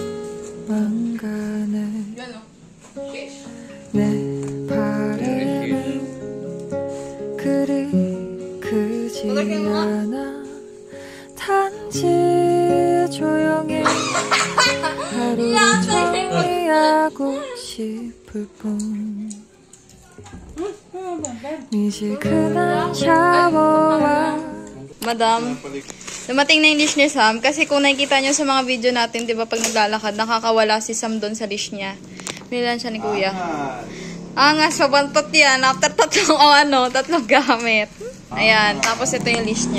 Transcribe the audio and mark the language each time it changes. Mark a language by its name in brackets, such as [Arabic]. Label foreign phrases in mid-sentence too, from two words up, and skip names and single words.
[Korean] 망가네 내 바람은 그리 크지 않아 단지 조용히 하루를 정리하고 싶을 뿐 미지근한 샤워와 [Filipino] Madam, dumating na yung leash ni Sam. Kasi kung nakikita nyo sa mga video natin, di ba pag naglalakad, nakakawala si Sam doon sa leash niya. Binilan siya ni Kuya. Angas, pabantot yan. After tatlong gamit. Ayan, tapos ito yung leash niya.